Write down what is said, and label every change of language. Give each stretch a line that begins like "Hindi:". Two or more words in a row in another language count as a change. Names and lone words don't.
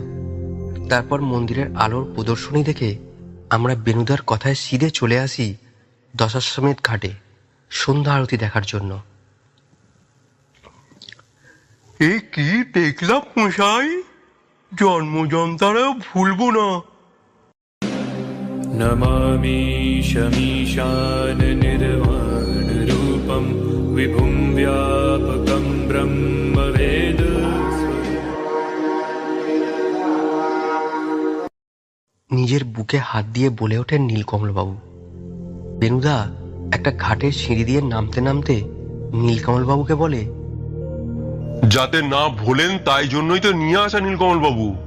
Bangla: তারপর মন্দিরের আলোর প্রদর্শনী দেখে আমরা বেনুদার কথায় সিধে চলে আসি দশাশ্বমেধ ঘাটে সন্ধ্যা আরতি দেখার জন্য। এ কি দেখলাম মশাই, জন্মজন্তারাও ভুলবো না।
Sanskrit: नमामि शमीशान निर्वाण रूपं विभुं व्यापकं ब्रह्मवेद।
Bangla: নিজের বুকে হাত দিয়ে বলে ওঠেন নীলকমলবাবু। বেনুদা একটা ঘাটের সিঁড়ি দিয়ে নামতে নামতে নীলকমলবাবুকে বলে, যাতে না ভোলেন তাই জন্যই তো নিয়ে আসা নীলকমল বাবু।